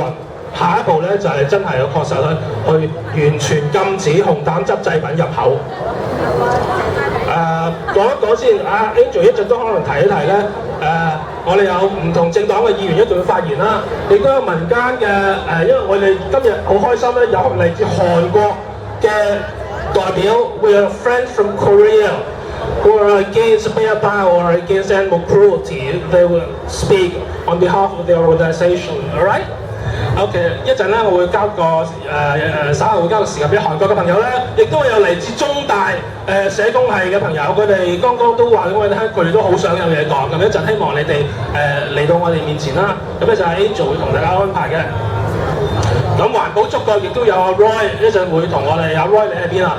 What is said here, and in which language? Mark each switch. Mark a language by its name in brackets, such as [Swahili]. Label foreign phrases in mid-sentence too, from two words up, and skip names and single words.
[Cantonese] 下一步咧就係真係確實去完全禁止紅膽汁製品入口。講一講先，Angel 一陣都可能提一提咧。我哋有唔同政黨嘅議員一定要發言啦，亦都有民間嘅因為我哋今日好開心咧，有嚟自韓國嘅代表 ， [English] We are friends from Korea who are against bear pile or against animal cruelty. They will speak on behalf of their organization. All right? [Cantonese] OK， 一陣咧，我會交個稍後會交個時間俾韓國嘅朋友咧，亦都有嚟自中大社工系嘅朋友，佢哋剛剛都話俾我哋聽，佢哋都好想有嘢講。咁一陣希望你哋嚟到我哋面前啦。咁咧就係 Angel 會同大家安排嘅。咁環保觸覺亦都有阿 Roy， 一陣會同我哋阿 Roy 你喺邊啊？